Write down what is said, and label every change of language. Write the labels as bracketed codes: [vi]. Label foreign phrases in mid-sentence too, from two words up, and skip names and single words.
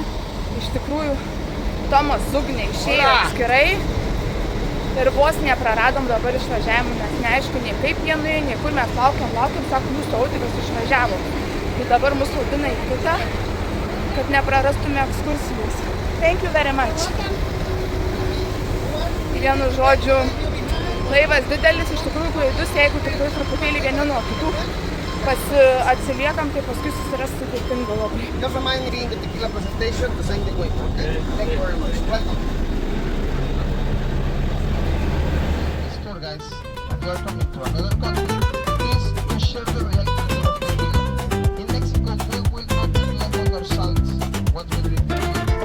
[lt] Iš tikrųjų, Tomas Ugnė išėjo atskirai ir vos nepraradom dabar išvažiavimą, nes neaišku, nei kaip jie nuėjo, nei kur mes laukiam, sako, mūsų audinius išvažiavo. Tai dabar mūsų audina į kitą, kad neprarastume ekskursijos. [en] Thank you very much. [lt] Vienu žodžiu, laivas didelis, iš tikrųjų klaidus, jeigu tikrai truputėlį vieni nuo kitų atsiliekam, tai paskui susiras sudėtinga labai. [en] Never mind reading the tequila presentation, the same way. Okay? Thank you very much. Welcome. This tour, guys, if you are coming to another country, please to share the reality of tequila. In Mexico, we will not drink lemon or salt once we drink tequila.